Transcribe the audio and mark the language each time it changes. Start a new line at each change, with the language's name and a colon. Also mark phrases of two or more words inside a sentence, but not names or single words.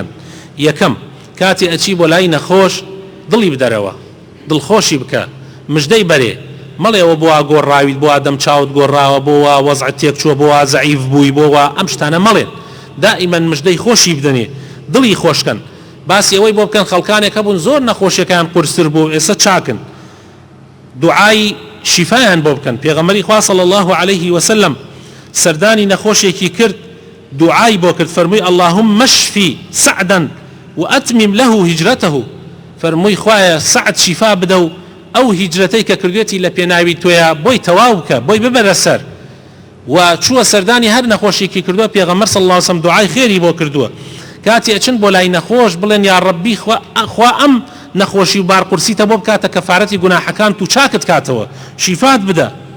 Central Kurdish: یەکەم کاتی ئەچی بۆ لای نەخۆش دڵی بدەرەوە دڵخۆشی بکە مژدەی بەرێ مەڵێەوە بۆ گۆڕاویت بۆ دەم چاوت گۆڕاوە بۆ وەزعت تێک چووە بۆ زەعیف بووی بۆ ئەم شتانە مەڵێن دائیمەن مژدەی خۆشی بدەنێ دڵی خۆشکەن باسی ئەوەی بۆ بکەن خەڵکانێک هەبوون زۆر نەخۆشیەکان قورستر بوو ئێستا چاکن دوعای شیفایان بۆ بکەن. پێغەمبەری خوا
Arabic: صلی الله عليه وسلم
Central Kurdish: سەردانی نەخۆشێکی کرد دوعای بۆ کرد فەرمووی
Arabic: اللهم اشفی سعدا وأتمم له
Central Kurdish: هجرته فەرمووی خوایە سعد شیفا بدە و ئەو هیجرەتەی کە کردوێتی لە پێناوی تۆیە بۆی تەواو بکە بۆی ببەرە سەر و چووە سەردانی هەر نەخۆشیێکی کردووە پێغەمبەر
Arabic: صلی الله علیه وسلم
Central Kurdish: دوعای خێری بۆ کردووە کاتی ئەچن بۆ لای نەخۆش بڵێن
Arabic: یا ڕەبی
Central Kurdish: خوا ئەم نەخۆشی و بارقورسیتە بۆ بکاتە کەفارەتی گوناحەکان و چاکت کاتەوە شیفات بدە.